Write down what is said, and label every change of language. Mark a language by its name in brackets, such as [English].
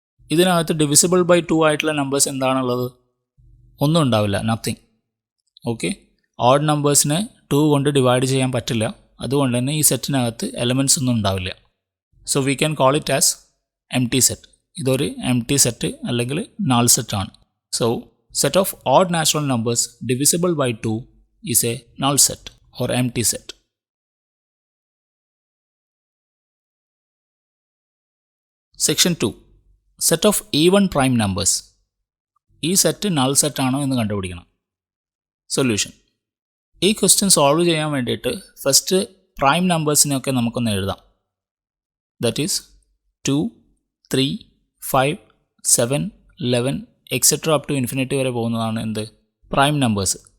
[Malayalam] ഇതിനകത്ത് divisible by 2 ആയിട്ടുള്ള numbers എന്താണുള്ളത്? ഒന്നും ഉണ്ടാവില്ല, നത്തിങ്. ഓക്കെ, ഓഡ് നമ്പേഴ്സിനെ 2 കൊണ്ട് ഡിവൈഡ് ചെയ്യാൻ പറ്റില്ല. അതുകൊണ്ട് തന്നെ ഈ സെറ്റിനകത്ത് എലമെൻറ്റ്സ് ഒന്നും ഉണ്ടാവില്ല. [English] So we can call it as empty set. [Malayalam] ഇതൊരു എം ടി സെറ്റ് അല്ലെങ്കിൽ നൾ സെറ്റ് ആണ്. [English] So set of odd natural numbers divisible by 2 is a null set or empty set. Section 2. Set of even prime numbers. [Malayalam] ഈ set null set ആണോ എന്ന് കണ്ടുപിടിക്കണം. Solution. ഈ question solve ചെയ്യാൻ വേണ്ടിയിട്ട് first prime നമ്പേഴ്സിനെയൊക്കെ നമുക്കൊന്ന് എഴുതാം. [English] that is 2, 3, 5, 7, 11 etcetera up to infinity [Malayalam] വരെ പോകുന്നതാണ് എന്ത്? Prime numbers.